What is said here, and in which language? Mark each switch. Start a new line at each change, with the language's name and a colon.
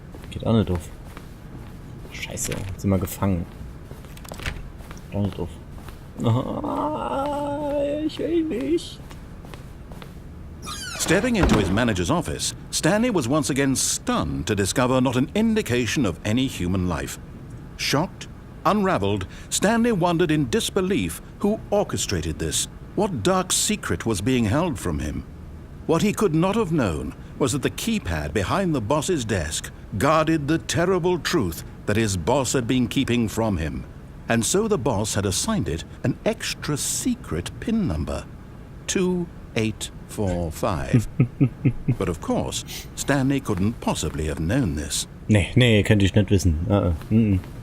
German: Geht auch nicht auf. Scheiße, jetzt sind wir gefangen. Geht auch nicht auf. Ich will nicht.
English: Stepping into his manager's office, Stanley was once again stunned to discover not an indication of any human life. Shocked, unraveled, Stanley wondered in disbelief who orchestrated this. What dark secret was being held from him? What he could not have known was that the keypad behind the boss's desk guarded the terrible truth that his boss had been keeping from him. And so the boss had assigned it an extra secret PIN number. 2845. But of course, Stanley couldn't possibly have known this.
German: Nee, könnte ich nicht wissen.